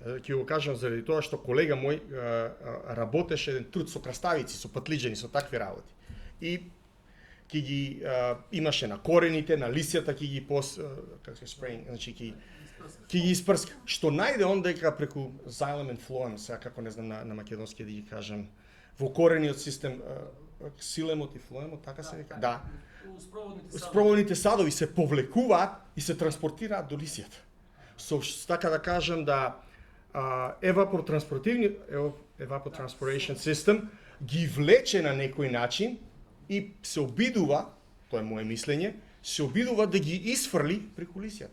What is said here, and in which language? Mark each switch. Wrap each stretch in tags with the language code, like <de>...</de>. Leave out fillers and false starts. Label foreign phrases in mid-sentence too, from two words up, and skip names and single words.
<mk>Ќе го кажам заради тоа што колега мој работеше еден труд со краставици, со патлиџени, со такви работи. И ќе ги имаше на корените, на лисјата ќе ги значи ќе ги испрска. Што најде он дека преку</mk> <en>xylem and phloem,</en> <mk>сега како не знам на македонски да ги кажам, во корениот систем ксилемот и флоемот, така се вика. Да. Спроводните садови се повлекуваат и се транспортираат до лисјата. Така да кажам да</mk> <en>evapotranspiration system</en> <mk>ги влече на некој начин и се обидува, тоа е моje мислење, се обидува да ги изфрли преку лисјата.</mk>